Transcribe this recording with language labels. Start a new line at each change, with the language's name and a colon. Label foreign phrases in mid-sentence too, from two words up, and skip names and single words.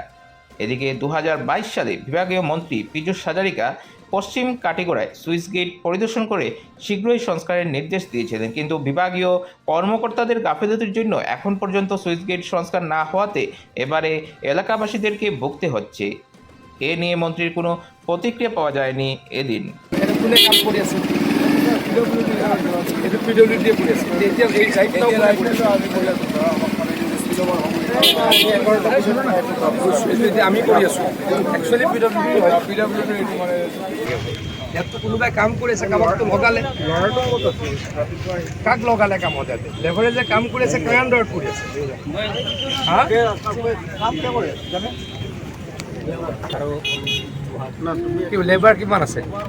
Bangla: এদিকে 2022 সালে বিভাগীয় মন্ত্রী পীযূষ হাজারিকা পশ্চিম কাটিগড়ায়
English: switch gate
Bangla: পরিদর্শন করে শীঘ্রই সংস্কারের নির্দেশ দিয়েছিলেন, কিন্তু বিভাগীয় কর্মকর্তাদের গাফিলতির জন্য এখন পর্যন্ত
English: switch gate
Bangla: সংস্কার না হওয়াতে এবারে এলাকাবাসীদেরকে ভুগতে হচ্ছে। এ নিয়ে মন্ত্রীর কোনো প্রতিক্রিয়া পাওয়া যায়নি। এদিন
Assamese: আমি কৰি আছো একচুৱেলি ইয়াত কোনোবাই কাম কৰিছে, কামতো লগালে কাক লগালে কামত ইয়াতে লেবাৰে যে কাম কৰি আছে কাক আণ্ডাৰত কৰি আছে আৰু লেবাৰ কিমান আছে?